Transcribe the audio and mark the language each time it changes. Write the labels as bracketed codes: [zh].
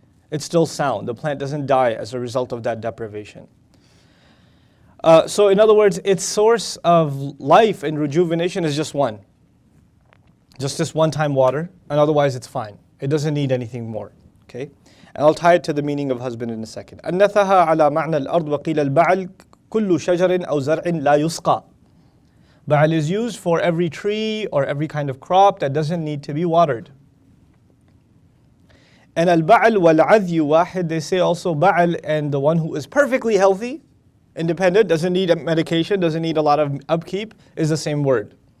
[en] It's still sound. The plant doesn't die as a result of that deprivation. So in other words, its source of life and rejuvenation is just one. Just this one-time water, and otherwise it's fine. It doesn't need anything more. Okay? And I'll tie it to the meaning of husband in a second. [ar] أنثها على معنى الأرض وقيل البعل كل شجر أو زرع لا يسقى. [en] Ba'al is used for every tree or every kind of crop that doesn't need to be watered. And [ar] al-ba'al wal-'adhyu wahid, [en] they say also ba'al and the one who is perfectly healthy, independent, doesn't need medication, doesn't need a lot of upkeep, is the same word.